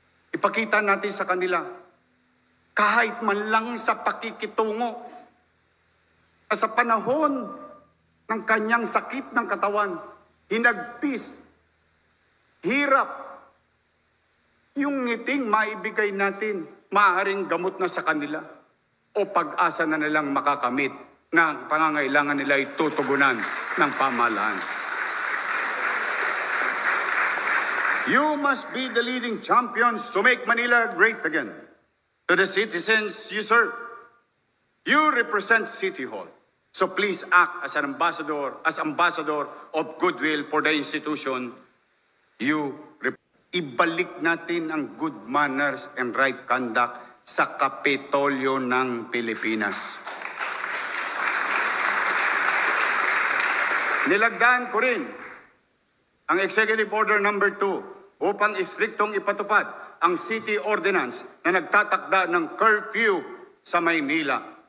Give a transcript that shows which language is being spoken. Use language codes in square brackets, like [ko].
[tl] Ipakita natin sa kanila, kahit man lang sa pakikitungo, na sa panahon ng kanyang sakit ng katawan, hinagpis, hirap, yung ngiting maibigay natin, maaaring gamot na sa kanila o pag-asa na nilang makakamit na pangangailangan nila ay tutugunan ng pamahalaan. [en] You must be the leading champions to make Manila great again. To the citizens you serve, you represent City Hall. So please act as an ambassador of goodwill for the institution you represent. [tl] Ibalik natin ang [en] good manners and right conduct [tl] sa Kapitolyo ng Pilipinas. Nilagdaan ko rin ang Executive Order number 2 upang istriktong ipatupad ang City Ordinance na nagtatakda ng curfew sa Maynila.